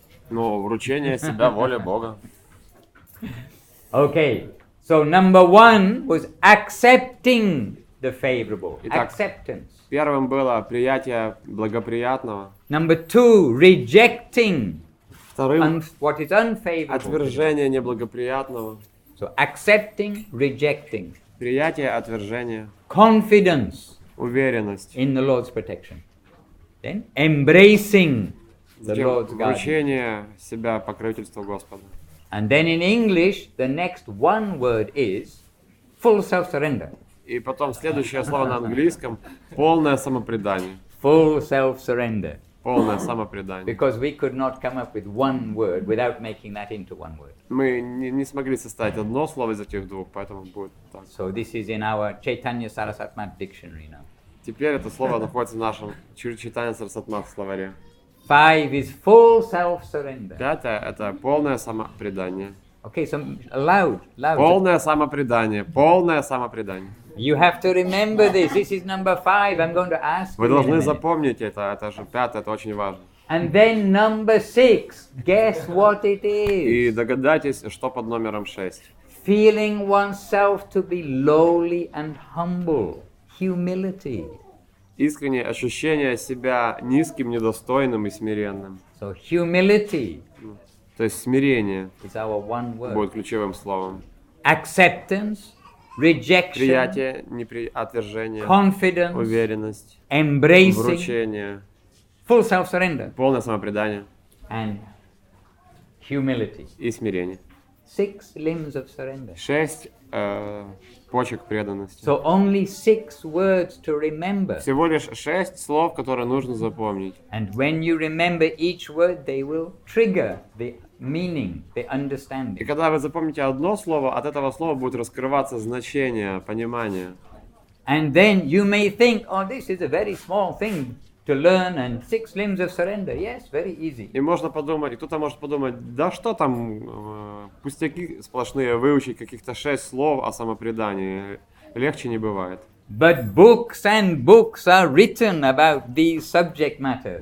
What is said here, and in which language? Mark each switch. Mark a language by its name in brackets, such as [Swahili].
[Russian] Но вручение себя воле Бога. [English] Okay, so number one was accepting the favorable. [Russian] Итак, [English] Acceptance. [Russian] Первым было приятие благоприятного. [English] Number two, rejecting [Russian] Вторым [English] what is unfavorable. [Russian] отвержение неблагоприятного. [English] So accepting, rejecting. [Russian] Приятие отвержения. [English] Confidence [Russian] Уверенность. [English] in the Lord's protection. Then embracing the [Russian] Затем [English] Lord's guidance. [Russian] вручение себя покровительству Господа. [English] And then in English, the next one word is full self-surrender. [Russian] И потом следующее слово на английском — полное самопредание. [English] Full self-surrender. [Russian] Полное самопредание. [English] Because we could not come up with one word without making that into one word. [Russian] Мы не смогли составить одно слово из этих двух, поэтому будет так. [English] So this is in our Chaitanya Sarasatmat dictionary now. [Russian] Теперь это слово находится в нашем Читание Сарасватмат словаре. [English] 5 is full self-surrender. [Russian] Пятое — это полное самопредание. [English] Okay, so loud. [Russian] Полное самопредание. Полное самопредание. [English] You have to remember this. This is number 5. I'm going to ask [Russian] Вы [English] you in a [Russian] должны [English] minute. [Russian] запомнить это же пятое, это очень важно. [English] And then number 6. Guess what it [Russian] И [English] is? [Russian] догадайтесь, что под номером 6. [English] Feeling oneself to be lowly and humble. Humility. [Russian] Искреннее ощущение себя низким, недостойным и смиренным. [English] So humility [Russian] То есть смирение [English] is our one word. [Russian] будет ключевым словом. [English] Acceptance, rejection, [Russian] Приятие, отвержение, [English] confidence, [Russian] уверенность, [English] embracing, [Russian] вручение, [English] full self-surrender, [Russian] полное самопредание [English] and humility. [Russian] и смирение. [English] 6 limbs of surrender. [Russian] 6 почек преданности. [English] So only 6 words to remember. [Russian] Всего лишь 6 слов, которые нужно запомнить. [English] And when you remember each word, they will trigger the meaning, the [Russian] И [English] understanding. [Russian] когда вы запомните одно слово, от этого слова будет раскрываться значение, понимание. [English] And then you may think, oh, this is a very small thing to learn, and 6 limbs of surrender. Yes, very easy. [Russian] И можно подумать, и кто-то может подумать, да что там, пустяки сплошные, выучить каких-то 6 слов о самопредании. Легче не бывает. [English] But books and books are written about these subject matters.